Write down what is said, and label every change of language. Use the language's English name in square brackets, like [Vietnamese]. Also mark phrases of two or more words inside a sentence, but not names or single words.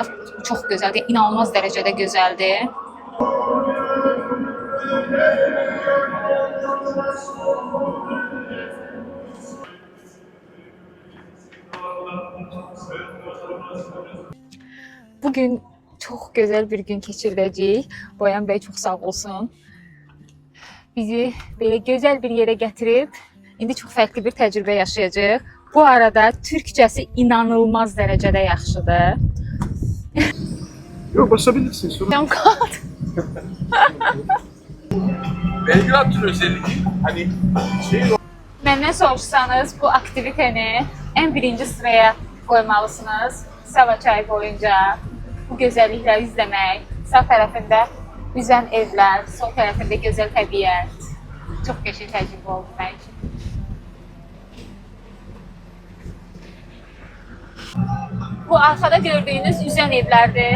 [Azerbaijani] Bu çox gözəldir, inanılmaz dərəcədə gözəldir. Bugün çox gözəl bir gün keçirdəcəyik. Boyan bəy çox sağ olsun. Bizi belə gözəl bir yerə gətirib, indi çox fərqli bir təcrübə yaşayacağıq. Bu arada türkçəsi inanılmaz dərəcədə yaxşıdır. [Turkish] Yok, basabilirsin sorun. Cam kağıt. Belgrad özelliği hani şey [Azerbaijani] Məndən soruşsanız bu aktivitəni ən birinci sıraya qoymalısınız. Sava çayı boyunca bu gözəllikləri izləmək. Sağ tərəfində üzən evlər, sol tərəfində gözəl təbiət. Çox qəşəng təcrübə oldu mənim üçün. Bu arxada gördüyünüz üzən evlərdir.